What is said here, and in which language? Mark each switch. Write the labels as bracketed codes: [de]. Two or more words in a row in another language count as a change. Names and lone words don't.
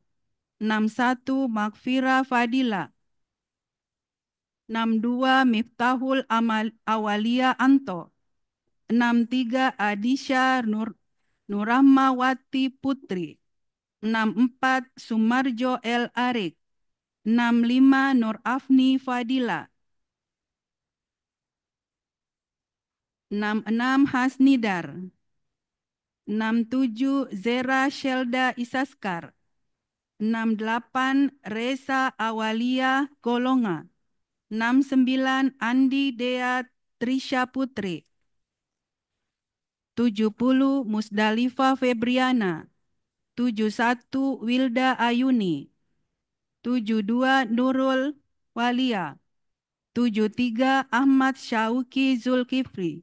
[id] 61 Makfira Fadila. 62 Miftahul Awalia Anto. 63 Adisha Nurahmawati Putri. 64 Sumarjo El Arik. 65 Nur Afni Fadila. 66 Hasnidar. 67 Zera Shelda Isaskar. 68 Reza Awalia Golonga. 69 Andi Dea Trisha Putri. 70 Musdalifa Febriana. 71 Wilda Ayuni. 72 Nurul Walia. 73 Ahmad Syauki Zulkifli.